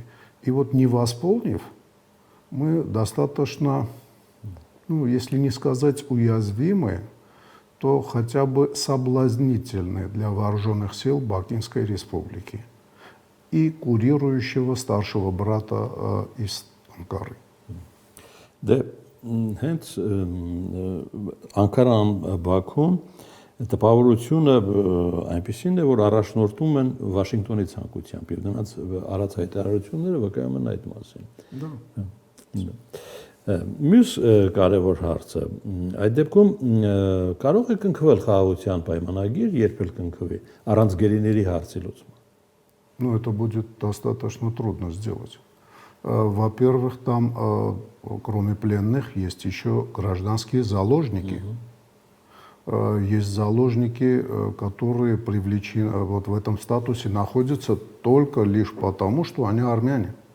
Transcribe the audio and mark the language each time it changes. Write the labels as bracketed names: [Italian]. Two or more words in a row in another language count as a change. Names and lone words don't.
[Russian] И вот не восполнив, мы достаточно, ну, если не сказать уязвимы, то хотя бы соблазнительны для вооруженных сил Бакинской республики и курирующего старшего брата из Анкары. [Armenian] Հենց Անկարան Բաքուն տպավորությունը այնպեսին է, որ առաջնորդում են Վաշինգտոնի ցանկությամբ եւ դրանց արած հայտարարությունները վկայում են այդ մասին։ Մյուս կարևոր հարցը, այդ дեպքում կարող է կնքվել խաղաղության պայմանագիր, երբ էլ կնքվի, առանց գերիների հարցի լուծման։ [Russian] Ну, это будет достаточно трудно сделать. Во-первых, там, кроме пленных, есть еще гражданские заложники. Есть заложники, которые привлечены, вот в этом статусе находятся только лишь потому, что они армяне.